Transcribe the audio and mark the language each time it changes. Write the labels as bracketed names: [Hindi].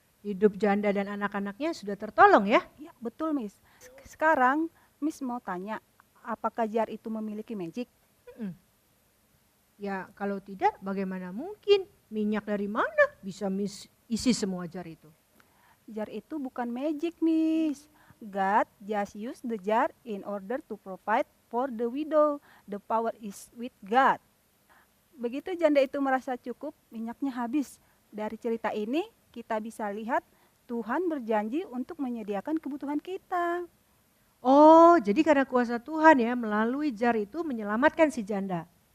[Indonesian] Hidup janda dan anak-anaknya sudah tertolong ya. Ya, betul, Miss. Sekarang Miss mau tanya, apakah jar itu memiliki magic? Ya kalau tidak bagaimana mungkin? Minyak dari mana bisa isi semua jar itu? Jar itu bukan magic, Miss. [English] God just used the jar in order to provide for the widow. The power is with God. [Indonesian] Begitu janda itu merasa cukup, minyaknya habis. Dari cerita ini kita bisa lihat Tuhan berjanji untuk menyediakan kebutuhan kita. Oh, jadi karena kuasa Tuhan ya melalui jar itu menyelamatkan si janda.